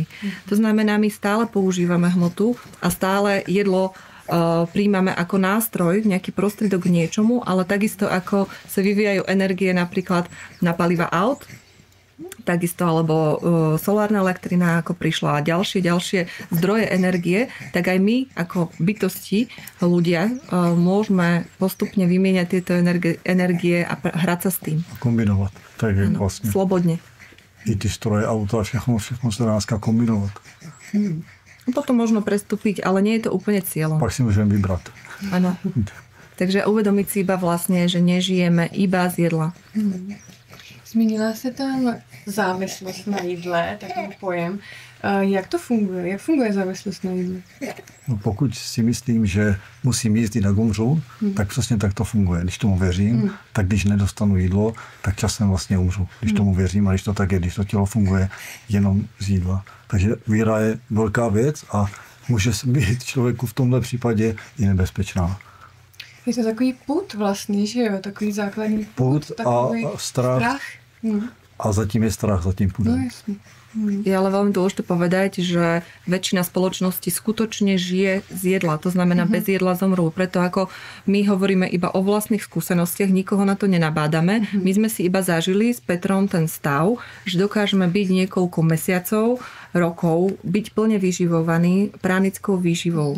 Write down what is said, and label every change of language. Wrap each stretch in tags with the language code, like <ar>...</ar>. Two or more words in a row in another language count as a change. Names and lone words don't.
<sk>To znamená, my stále používame hmotu a stále jedlo príjmame ako nástroj, nejaký prostriedok k niečomu, ale takisto ako sa vyvíjajú energie napríklad na paliva aut, takisto alebo solárna elektrina, ako prišla a ďalšie zdroje energie, tak aj my ako bytosti, ľudia, môžeme postupne vymieňať tieto energie a hrať sa s tým.</sk> <cs>Kombinovat. Tak je vlastně.</cs> <sk>Slobodne.</sk> <cs>I ty stroje, auta, všechno se dá dneska kombinovat.</cs> <sk>Potom možno prestúpiť, ale nie je to úplne cieľom. Pak si môžeme vybrať. Áno. Takže uvedomiť si iba vlastne, že nežijeme iba z jedla.</sk> <cs>Zmínila se tam závislost na jídle, takový pojem. Jak to funguje? Jak funguje závislost na jídle? No, pokud si myslím, že musím jíst, jinak umřu, tak přesně tak to funguje. Když tomu věřím, tak když nedostanu jídlo, tak časem vlastně umřu. Když tomu věřím a když to tak je, když to tělo funguje jenom z jídla. Takže víra je velká věc a může být člověku v tomhle případě i nebezpečná. Je to takový pud vlastně, že jo? Takový základní pud a strach. A zatím je strach, zatím pudem. No jasně.</cs> <sk>Je ale veľmi dôležité povedať, že väčšina spoločnosti skutočne žije z jedla. To znamená, bez jedla zomrú. Preto ako my hovoríme iba o vlastných skúsenostiach, nikoho na to nenabádame. My sme si iba zažili s Petrom ten stav, že dokážeme byť niekoľko mesiacov, rokov, byť plne vyživovaní pránickou výživou.</sk>